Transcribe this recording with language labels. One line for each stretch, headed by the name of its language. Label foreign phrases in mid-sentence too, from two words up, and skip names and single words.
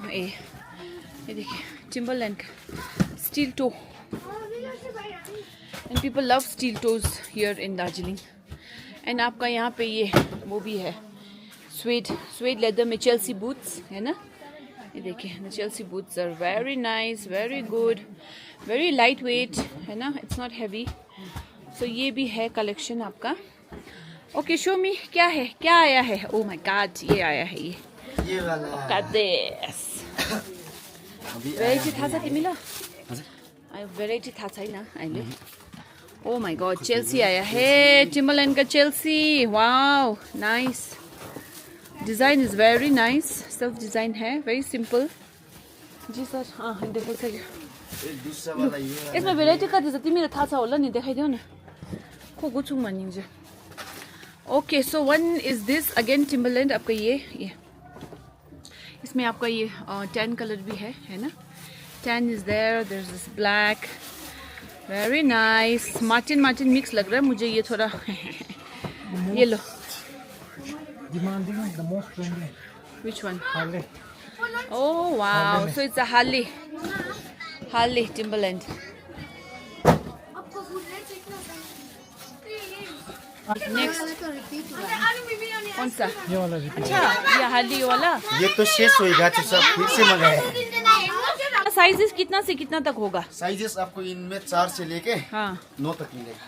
Hindi: ये देखिए
English: Timberland steel toe, and people love steel toes here in Darjeeling.
Hindi: एंड आपका यहाँ पे ये वो भी है
English: suede leather
Hindi: में
English: Chelsea boots
Hindi: है ना। ये देखिए
English: the Chelsea boots are very nice, very good, very light weight
Hindi: है ना,
English: it's not heavy.
Hindi: सो ये भी है कलेक्शन आपका। ओके,
English: show me
Hindi: क्या है, क्या आया है।
English: oh my god,
Hindi: ये आया है ये वाला
English: this variety
Nepali: थाहा छ तिमीलाई? भेराइटी थाहा छैन अहिले।
English: oh my god,
Hindi: चेल्सी आया है, टिम्बरलैंड का चेल्सी।
English: wow, nice. design is very nice, self design है, very simple.
Hindi: जी सर, हाँ देखो सर, इसमें
Nepali: भेराइटी कति छ तिमीलाई थाहा छ होला नि, देखाइदेऊ न। को गुछुङ भनिन्छ।
English: okay, so one is this again Timberland
Hindi: आपका ये इसमें आपका ये
English: tan color
Hindi: भी है ना।
English: tan is there is this black, very nice.
Hindi: मार्टिन मिक्स लग रहा है मुझे ये थोड़ा। ये लो,
English: which one? Harley. Oh wow, so it's a Harley Timberland.
Hindi: नेक्स्ट कौन सा? ये वाला। अच्छा, ये हार्ली वाला। ये तो शेष होएगा, तो सब फिर से मंगाया। साइजेस कितना से कितना तक होगा? साइजेस आपको इनमें 4 से लेके 9 तक मिलेगा।